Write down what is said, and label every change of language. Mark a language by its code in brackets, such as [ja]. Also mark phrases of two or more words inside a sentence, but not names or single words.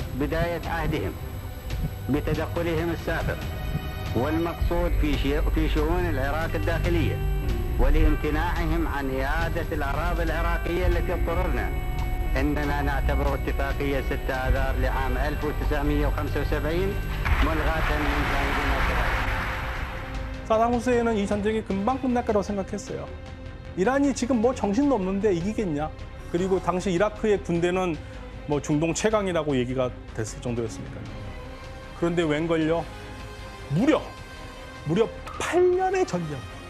[ar] بداية عهدهم بتدخلهم السافر والمقصود في شؤون العراق الداخلية ولامتناعهم عن إعادة الأراضي العراقية التي اضطررنا إننا نعتبر اتفاقية 6 آذار لعام 1975 ملغاة من جانبنا كذلك. [ko] 사담 후세인은 이 전쟁이 금방 끝날 거라고 생각했어요. 이란이 지금 뭐 정신도 없는데 이기겠냐? 그리고 당시 이라크의 군대는 뭐 중동 최강이라고 얘기가 됐을 정도였으니까요. 그런데 웬걸요? 무려 8년의 전쟁.